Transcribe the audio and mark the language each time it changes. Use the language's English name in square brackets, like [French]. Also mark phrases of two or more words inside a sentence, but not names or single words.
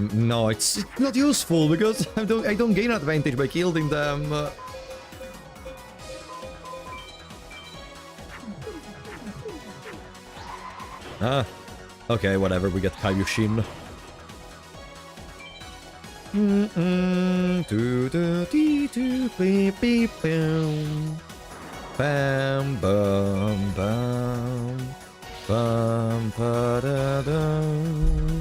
[English] No, it's not useful because I don't gain advantage by killing them. Okay, whatever, we get Kaiushin. Bam, bam, bam. Bam, ba, da, dum.